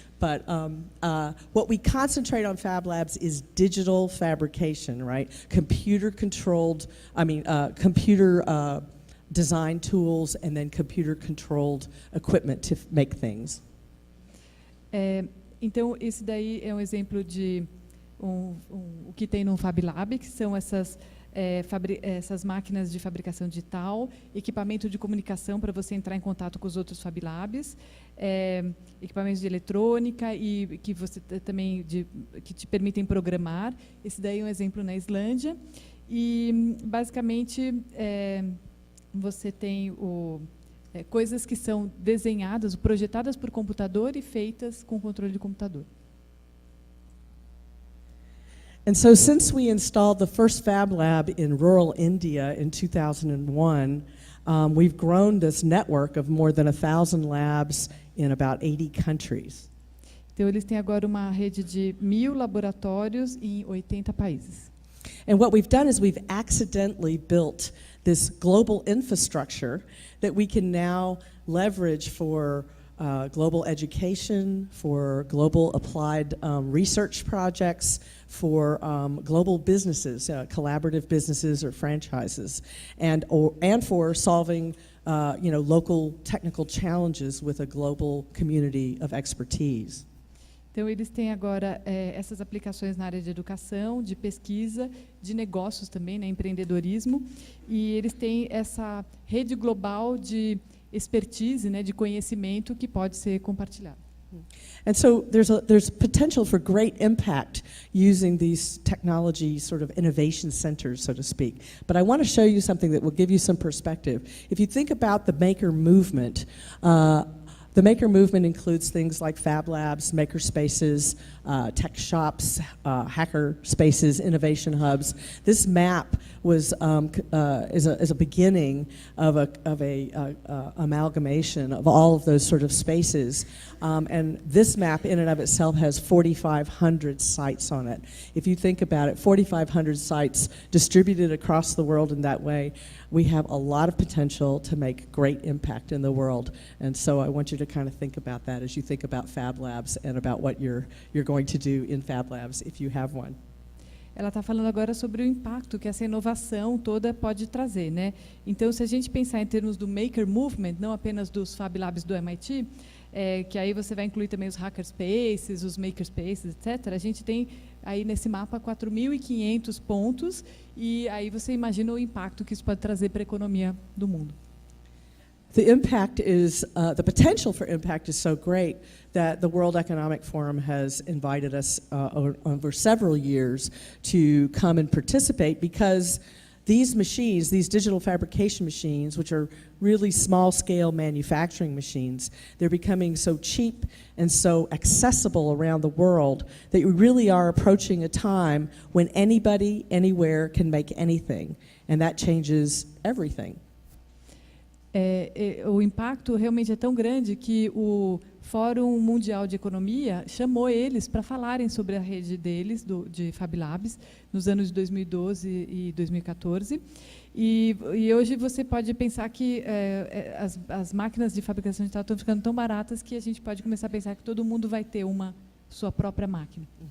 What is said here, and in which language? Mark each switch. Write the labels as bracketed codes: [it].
[en] But what we concentrate on fab labs is digital fabrication, right? Computer-controlled, computer design tools and then computer-controlled equipment to make things. [pt] Então, esse daí é um exemplo de o que tem no Fab Lab, que são essas máquinas de fabricação digital, equipamento de comunicação para você entrar em contato com os outros Fab Labs, equipamentos de eletrônica e que você também que te permitem programar. Esse daí é um exemplo na Islândia. E, basicamente, você tem coisas que são desenhadas, projetadas por computador e feitas com controle de computador. [en] And so since we installed the first Fab Lab in rural India in 2001, we've grown this network of more than 1,000 labs in about 80 countries. [pt] Então, eles têm agora uma rede de 1.000 laboratórios em 80 países. [en] And what we've done is we've accidentally built this global infrastructure that we can now leverage for global education, for global applied research projects, for global businesses, collaborative businesses or franchises, and for solving local technical challenges with a global community of expertise. [pt] Então, eles têm agora essas aplicações na área de educação, de pesquisa, de negócios também, né, empreendedorismo, e eles têm essa rede global de expertise, né, de conhecimento que pode ser compartilhado. [en] And so there's potential for great impact using these technology sort of innovation centers, so to speak. But I want to show you something that will give you some perspective. If you think about the maker movement, the maker movement includes things like fab labs, maker spaces, tech shops, hacker spaces, innovation hubs. This map was is a beginning of a amalgamation of all of those sort of spaces, and this map in and of itself has 4,500 sites on it. If you think about it, 4,500 sites distributed across the world in that way, we have a lot of potential to make great impact in the world. And so I want you to kind of think about that as you think about Fab Labs and about what you're going to do in Fab Labs if you have one. [pt] Ela está falando agora sobre o impacto que essa inovação toda pode trazer, né? Então, se a gente pensar em termos do Maker Movement, não apenas dos Fab Labs do MIT, que aí você vai incluir também os hackerspaces, os makerspaces, etc. A gente tem aí nesse mapa 4.500 pontos e aí você imagina o impacto que isso pode trazer para a economia do mundo. [en] The impact is, the potential for impact is so great that the World Economic Forum has invited us over several years to come and participate because these machines, these digital fabrication machines, which are really small-scale manufacturing machines, they're becoming so cheap and so accessible around the world that we really are approaching a time when anybody, anywhere can make anything, and that changes everything. [pt] O impacto realmente é tão grande que o Fórum Mundial de Economia chamou eles para falarem sobre a rede deles, de Fab Labs, nos anos de 2012 e 2014. E hoje você pode pensar que as máquinas de fabricação digital estão ficando tão baratas que a gente pode começar a pensar que todo mundo vai ter sua própria máquina.